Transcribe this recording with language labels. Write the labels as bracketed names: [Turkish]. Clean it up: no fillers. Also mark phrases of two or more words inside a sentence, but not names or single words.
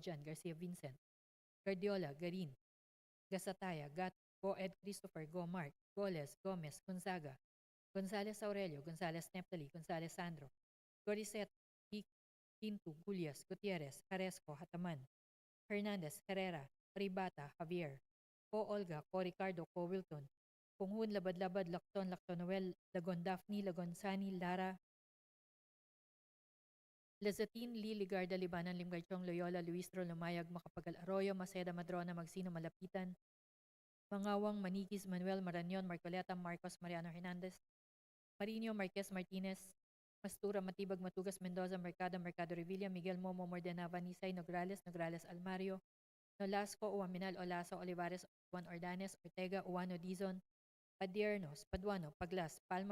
[Filipino] Jan, Garcia Vincent, Guardiola, Garin, Gasataya, Gat, Go Ed Christopher, Go Mark, Goles, Gomez, Gonzaga, Gonzales Aurelio, Gonzales Neptali, Gonzales Sandro, Goricet, Quinto, Gulias, Gutierrez, Jaresco, Hataman, Hernandez, Herrera, Ribata, Javier, Ko Olga, Ko Ricardo, Ko Wilton, Punghun, Labad-Labad, Lacton, Lactonoel, Lagon Daphne, Lagon Sani, Lara, Lazatin, Lee, Ligarda, Libanan, Limgarchong, Loyola, Luistro, Lumayag, Macapagal, Arroyo, Maceda, Madrona, Magsino, Malapitan, Mangawang, Maniquis, Manuel, Marañon, Marcoleta, Marcos, Mariano Hernandez, Marino, Marquez, Martinez, Mastura, Matibag, Matugas, Mendoza, Mercado Revilla, Miguel Momo, Mordenava, Nisay, Nograles, Almario, Nolasco, Uaminal, Olaso, Olivares, Juan Ordanes, Ortega, Uwano, Dizon, Padiernos, Paduano, Paglas, Palma,